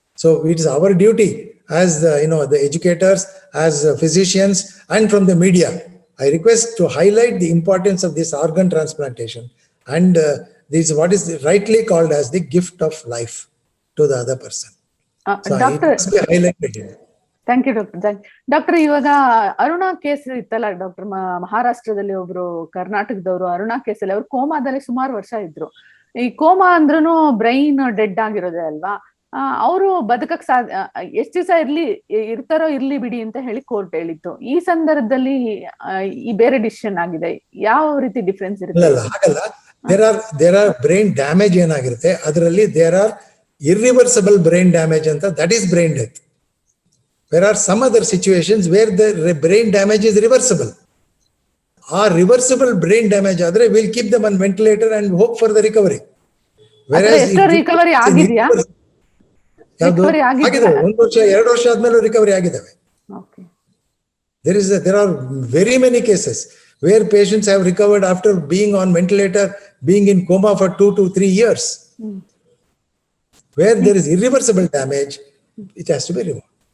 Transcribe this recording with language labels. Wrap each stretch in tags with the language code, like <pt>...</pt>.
<en>So it is our duty as the educators, as physicians, and from the media, I request to highlight the importance of this organ transplantation and this what is rightly called as the gift of life to the other person. So Doctor, it must be highlighted. Thank you doctor.</en> <kn>Doctor, ಇವಾಗ Aruna case ಇತ್ತಲ್ಲ doctor, ಮಹಾರಾಷ್ಟ್ರದಲ್ಲಿ ಒಬ್ರು ಕರ್ನಾಟಕದವರು ಅರುಣಾ ಕೇಸಲ್ಲಿ ಅವರು ಕೋಮಾದಲ್ಲಿ ಸುಮಾರು ವರ್ಷ ಇದ್ರು. ಈ ಕೋಮಾ ಅಂದ್ರೂ ಬ್ರೈನ್ ಡೆಡ್ ಆಗಿರೋದೇ ಅಲ್ವಾ, ಅವರು ಬದುಕಕ್ ಎಷ್ಟ್ ದಿವಸ ಇರ್ತಾರೋ ಇರ್ಲಿ ಬಿಡಿ ಅಂತ ಹೇಳಿ ಕೋರ್ಟ್ ಹೇಳಿತ್ತು. ಈ ಸಂದರ್ಭದಲ್ಲಿ ಈ ಬೇರೆ ಡಿಸಿಷನ್ ಆಗಿದೆ, ಯಾವ ರೀತಿ ಡಿಫ್ರೆನ್ಸ್ ಇರುತ್ತೆ?</kn> <en>ಹಾಗಲ್ಲ, there are brain damage</en> <kn>ಏನಾಗಿರುತ್ತೆ ಅದರಲ್ಲಿ,</kn> <en>There are irreversible brain damage ಅಂತ, that is brain death. There are some other situations where the brain damage is reversible. Our reversible brain damage</en> <kn>adre</kn> <en>will keep them on ventilator and hope for the recovery. Whereas</en> <kn>recovery ಆಗಿದೆಯಾ? ಆಗಿದೆ, 1 ವರ್ಷ 2 ವರ್ಷ ಆದ್ಮೇಲೆ recovery ಆಗಿದಾವೆ.</kn> <en>Okay. There are very many cases where patients have recovered after being on ventilator, being in coma for 2 to 3 years. Where there is irreversible damage, it has to be removed.</en>